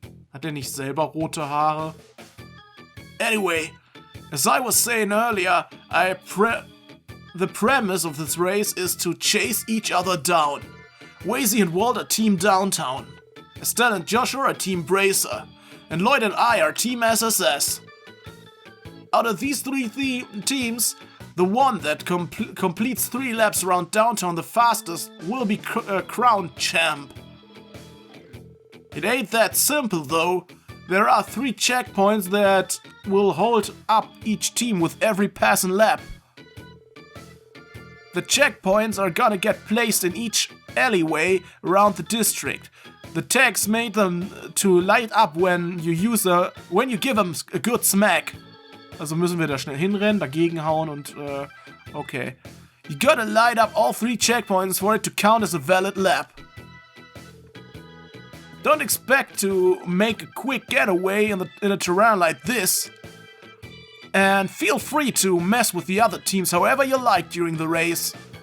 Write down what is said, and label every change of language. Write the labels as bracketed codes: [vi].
[de] Hat er nicht selber rote Haare? [en] Anyway, as I was saying earlier, the premise of this race is to chase each other down. Wazy and Walt are Team Downtown. Estelle and Joshua are Team Bracer. And Lloyd and I are Team SSS. Out of these three teams, the one that completes 3 laps around downtown the fastest will be crowned champ. It ain't that simple though. There are 3 checkpoints that will hold up each team with every passing lap. The checkpoints are gonna get placed in each alleyway around the district. The tags made them to light up when you give them a good smack. [de] Also müssen wir da schnell hinrennen, dagegen hauen und okay. [en] You gotta light up all 3 checkpoints for it to count as a valid lap. Don't expect to make a quick getaway in a terrain like this. And feel free to mess with the other teams however you like during the race.